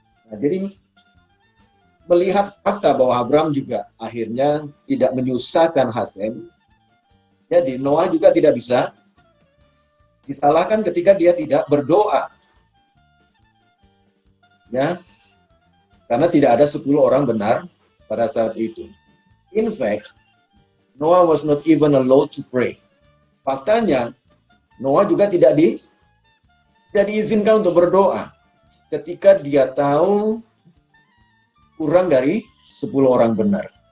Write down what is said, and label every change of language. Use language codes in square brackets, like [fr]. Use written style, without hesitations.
[id] Nah, jadi melihat fakta bahwa Abraham juga akhirnya tidak menyusahkan Hasem, jadi Noah juga tidak bisa disalahkan ketika dia tidak berdoa. Ya, karena tidak ada 10 orang benar pada saat itu. [en] In fact, Noah was not even allowed to pray. [id] Faktanya, Noah juga tidak diizinkan untuk berdoa ketika dia tahu kurang dari 10 orang benar.